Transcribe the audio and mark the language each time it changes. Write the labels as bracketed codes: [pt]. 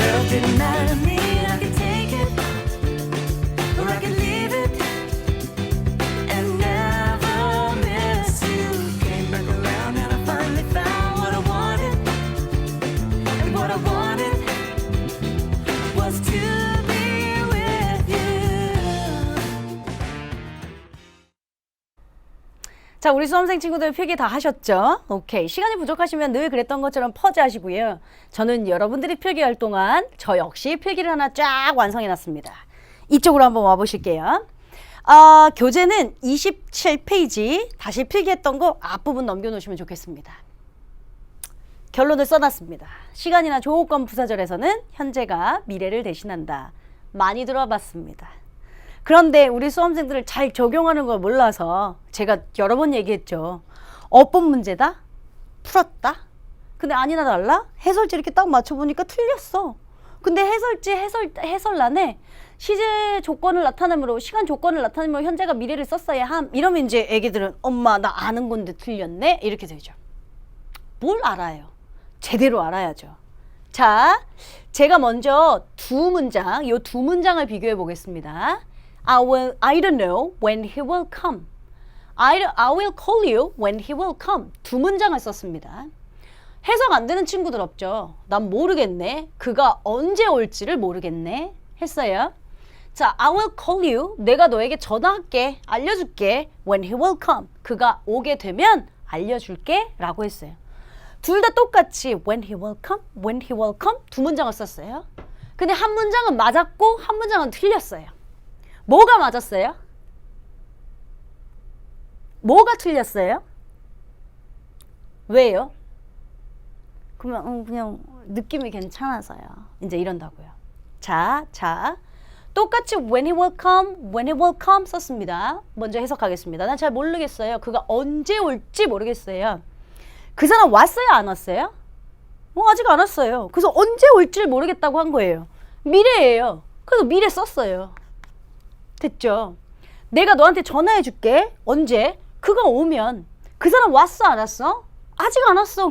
[en] Didn't matter to me, I could take it, or I could leave it, and never miss you. Came back around and I finally found what I wanted, and what I wanted was to be with you. [ko] 자, 우리 수험생 친구들 필기 다 하셨죠? 오케이. 시간이 부족하시면 늘 그랬던 것처럼 퍼즈하시고요. 저는 여러분들이 필기할 동안 저 역시 필기를 하나 쫙 완성해놨습니다. 이쪽으로 한번 와보실게요. 교재는 27페이지 다시 필기했던 거 앞부분 넘겨놓으시면 좋겠습니다. 결론을 써놨습니다. 시간이나 조건 부사절에서는 현재가 미래를 대신한다. 많이 들어봤습니다. 그런데 우리 수험생들을 잘 적용하는 걸 몰라서 제가 여러 번 얘기했죠. 어법 문제다? 풀었다? 근데 아니나 달라? 해설지 이렇게 딱 맞춰보니까 틀렸어. 근데 해설란에 시제 조건을 나타내므로 시간 조건을 나타내므로 현재가 미래를 썼어야 함. 이러면 이제 애기들은 엄마 나 아는 건데 틀렸네? 이렇게 되죠. 뭘 알아요? 제대로 알아야죠. 자, 제가 먼저 요 두 문장을 비교해 보겠습니다. [en] I don't know when he will come. I will call you when he will come. [ko] 두 문장을 썼습니다. 해석 안 되는 친구들 없죠? 난 모르겠네. 그가 언제 올지를 모르겠네. 했어요. 자, [en] I will call you. [ko] 내가 너에게 전화할게. 알려줄게. [en] When he will come. [ko] 그가 오게 되면 알려줄게. 라고 했어요. 둘 다 똑같이 [en] when he will come, when he will come [ko] 두 문장을 썼어요. 근데 한 문장은 맞았고 한 문장은 틀렸어요. 뭐가 맞았어요? 뭐가 틀렸어요? 왜요? 그러면 그냥 느낌이 괜찮아서요. 이제 이런다고요. 자, 똑같이 [en] when he will come [ko] 썼습니다. 먼저 해석하겠습니다. 난 잘 모르겠어요. 그가 언제 올지 모르겠어요. 그 사람 왔어요? 안 왔어요? 아직 안 왔어요. 그래서 언제 올지를 모르겠다고 한 거예요. 미래예요. 그래서 미래 썼어요. 됐죠? 내가 너한테 전화해 줄게. 언제? 그가 오면. 그 사람 왔어? 안 왔어? 아직 안 왔어.